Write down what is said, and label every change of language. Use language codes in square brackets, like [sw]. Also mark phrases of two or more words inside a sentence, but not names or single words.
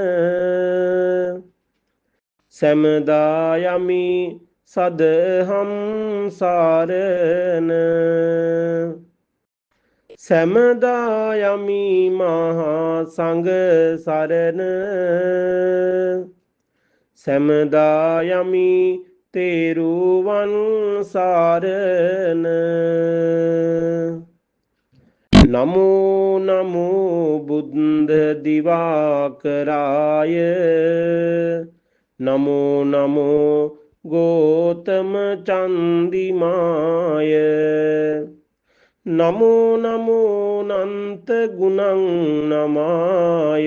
[si] සැමදා යමි සදහම් සරණ. සැමදා යමි මහා සංඝ සරණ. සැමදා යමි තෙරුවන් සරණ. [pi] නමෝ නමෝ බුද්ධ දිවාකරාය. නමෝ නමෝ ගෝතම චන්දිමාය. නමෝ නමෝ නන්ත ගුණං නමාය.